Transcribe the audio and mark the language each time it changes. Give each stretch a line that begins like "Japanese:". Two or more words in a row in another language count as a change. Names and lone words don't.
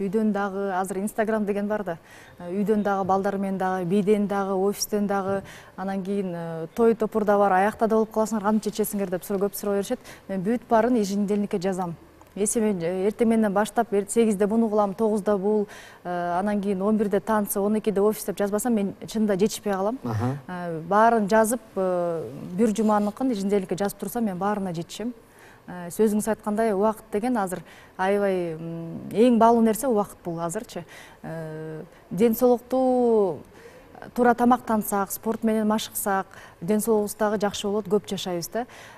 Kyrgyz: Үйдөн дагы азыр Instagram деген бар да. Үйдөн дагы балдар менен дагы, бийден дагы, офистен дагы, анан кийин той топурда бар, аякта да болуп каласыңар, кантип жетишесиңер деп көп суроо беришет. Мен бүт баарын еженедельникке жазам. Эсе мен эртең менен баштап 8-де буну кылам, 9-да бул, анан кийин 11-де танцы, 12-де офис деп жазбасам мен чынында жетишпей калам. Баарын жазып, бир жуманыкын еженедельникке жазып турсам мен баарына жетишем. Сөзүңүз айткандай убакыт деген азыр аябай эң баалуу нерсе убакыт бул азырчы. Ден соолукту туура тамактансак, спорт менен машыксак, ден соолугубуз дагы жакшы болот, көп жашайбыз да.